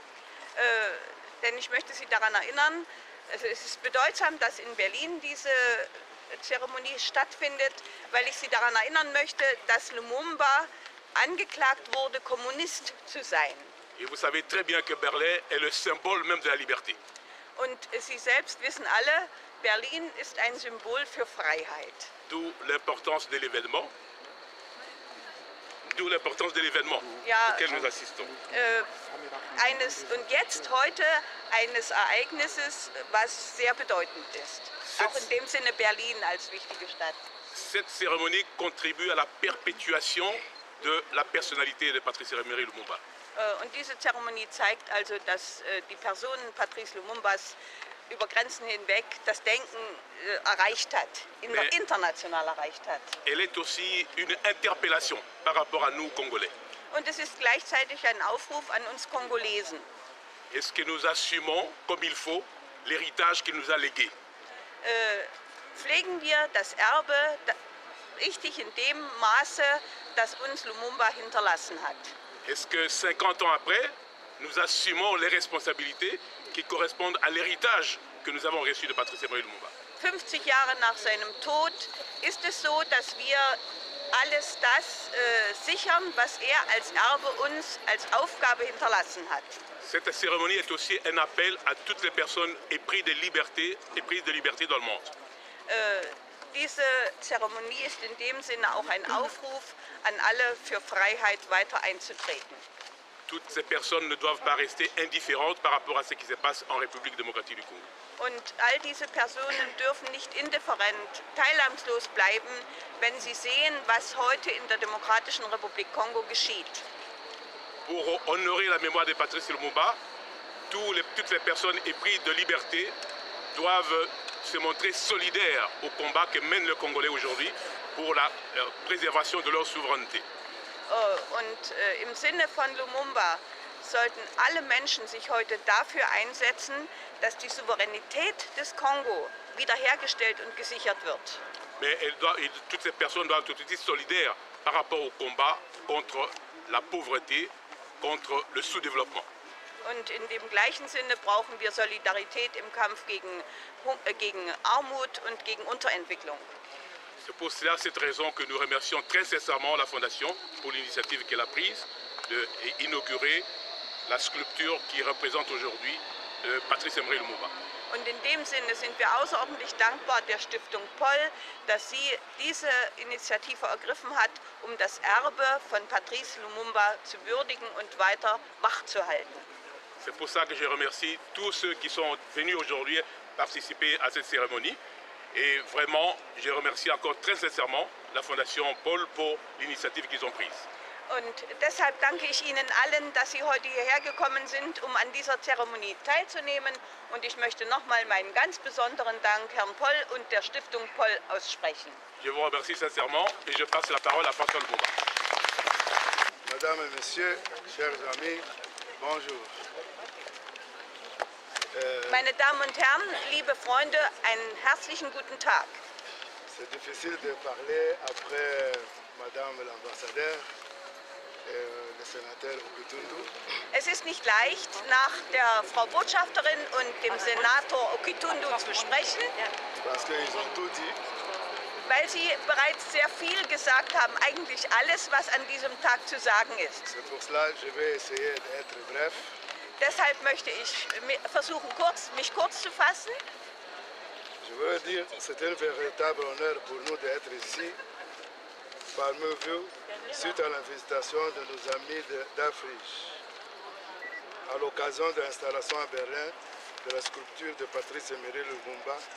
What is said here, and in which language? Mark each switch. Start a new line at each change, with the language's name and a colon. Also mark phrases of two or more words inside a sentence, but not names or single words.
German: Denn ich möchte Sie daran erinnern, also es ist bedeutsam, dass in Berlin diese Zeremonie stattfindet, weil ich Sie daran erinnern möchte, dass Lumumba angeklagt wurde, Kommunist zu sein.
French: Et vous savez très bien que Berlin est le symbole même de la liberté.
German: Und Sie selbst wissen alle, Berlin ist ein Symbol für Freiheit.
French: D'où l'importance de l'événement. D'où l'importance de l'événement auquel nous assistons.
German: Heute eines Ereignisses, was sehr bedeutend ist. Auch in dem Sinne Berlin als wichtige Stadt.
French: Cette cérémonie contribue à la perpétuation de la personnalité de Patrice Emery Lumumba.
German: Und diese Zeremonie zeigt also, dass die Person Patrice Lumumbas über Grenzen hinweg das Denken erreicht hat, international erreicht hat.
French: Elle est aussi une interpellation par rapport à nous Congolais.
German: Und es ist gleichzeitig ein Aufruf an uns Kongolesen.
French: Est-ce que nous assumons comme il faut l'héritage qu'il nous a légué?
German: Pflegen wir das Erbe richtig in dem Maße, das uns Lumumba hinterlassen hat?
French: Est-ce que 50 ans après, nous assumons les responsabilités qui correspondent à l'héritage que nous avons reçu de Patrice Emery Lumumba?
German: 50 Jahre nach seinem Tod ist es so, dass wir alles das sichern, was er als Erbe uns als Aufgabe hinterlassen hat.
French: Cette cérémonie est aussi un appel à toutes les personnes épris de liberté dans le monde.
German: Diese Zeremonie ist in dem Sinne auch ein Aufruf an alle, für Freiheit weiter einzutreten.
French: Toutes ces personnes ne doivent pas rester indifférentes par rapport à ce qui se passe en République démocratique du Congo.
German: Und all diese Personen dürfen nicht indifferent, teilnahmslos bleiben, wenn sie sehen, was heute in der Demokratischen Republik Kongo geschieht.
French: Pour honorer la mémoire de Patrice Lumumba, toutes les personnes épris de liberté doivent se montrer solidaires au combat que mènent les Congolais aujourd'hui pour la préservation de leur souveraineté.
German: Und im Sinne von Lumumba sollten alle Menschen sich heute dafür einsetzen, dass die Souveränität des Kongo wiederhergestellt und gesichert wird.
French: Mais toutes ces personnes doivent être aussi solidaires par rapport au combat contre la pauvreté, contre le sous-développement.
German: Und in dem gleichen Sinne brauchen wir Solidarität im Kampf gegen Armut und gegen Unterentwicklung.
French: C'est pour cela, cette raison, que nous remercions très sincèrement la Fondation pour l'initiative qu'elle a prise d'inaugurer la sculpture qui représente aujourd'hui Patrice Emery Lumumba.
German: Und in dem Sinne sind wir außerordentlich dankbar der Stiftung Poll, dass sie diese Initiative ergriffen hat, um das Erbe von Patrice Lumumba zu würdigen und weiter wachzuhalten.
French: C'est pour ça que je remercie tous ceux qui sont venus aujourd'hui participer à cette cérémonie. Et vraiment, je remercie encore très sincèrement la Fondation Poll pour l'initiative qu'ils ont prise.
German: Und deshalb danke ich Ihnen allen, dass Sie heute hierher gekommen sind, um an dieser Zeremonie teilzunehmen. Und ich möchte nochmal meinen ganz besonderen Dank Herrn Poll und der Stiftung Poll aussprechen.
French: Je vous remercie sincèrement et je passe la parole à François Lumumba. Mesdames et messieurs, chers amis, bonjour.
German: Meine Damen und Herren, liebe Freunde, einen herzlichen guten Tag.
French: C'est difficile de parler après Madame l'ambassadeur et le sénateur Okitundu.
German: Es ist nicht leicht, nach der Frau Botschafterin und dem Senator Okitundu zu sprechen,
French: Parce qu'ils ont tout dit.
German: weil sie bereits sehr viel gesagt haben, eigentlich alles, was an diesem Tag zu sagen ist.
French: C'est pour cela que je vais essayer d'être bref.
German: Deshalb möchte ich versuchen, mich kurz zu fassen.
French: Je veux dire, c'est un véritable honneur pour nous d'être ici, parmi vous, suite à l'invitation de nos amis d'Afrique, à l'occasion de l'installation à Berlin de la sculpture de Patrice Emery Lumumba.